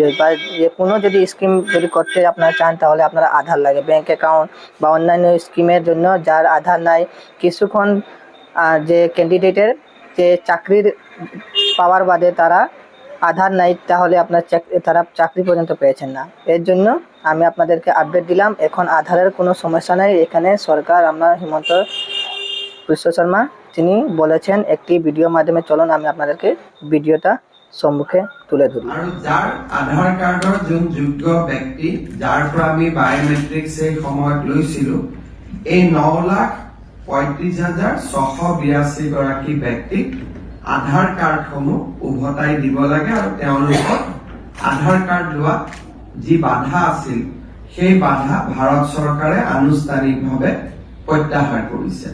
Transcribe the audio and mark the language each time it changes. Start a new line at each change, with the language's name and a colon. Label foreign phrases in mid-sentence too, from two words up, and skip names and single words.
Bangla: বা যে কোনো যদি স্কিম যদি করতে আপনারা চান তাহলে আপনারা আধার লাগে,
English: bank account
Bangla: বা অন্যান্য স্কিমের জন্য যার আধার নাই, কিছুক্ষণ যে ক্যান্ডিডেটের যে চাকরির পাওয়ার বাদে তারা আধার নাই, তাহলে আপনার তারা চাকরি পর্যন্ত পেয়েছেন না। এর জন্য আমি আপনাদেরকে আপডেট দিলাম, এখন আধারের কোনো সমস্যা নাই। এখানে সরকার আপনার হিমন্ত বিশ্ব শর্মা তিনি বলেছেন একটি ভিডিওর মাধ্যমে। চলুন আমি আপনাদেরকে ভিডিওটা সম্মুখে তুলে ধরি।
Assamese: আৰু যাৰ আধাৰ কাৰ্ডৰ যোন যোগ্য ব্যক্তি, যাৰ পৰা আমি বায়োমেট্ৰিক্স এই সময়ত লৈছিলো, এই 9,35,682 গৰাকী ব্যক্তিক আধাৰ কাৰ্ডসমূহ উভতাই দিব লাগে আৰু তেওঁলোকক আধাৰ কাৰ্ড লোৱাত যি বাধা আছিল সেই বাধা ভাৰত চৰকাৰে আনুষ্ঠানিকভাৱে প্ৰত্যাহাৰ কৰিছে।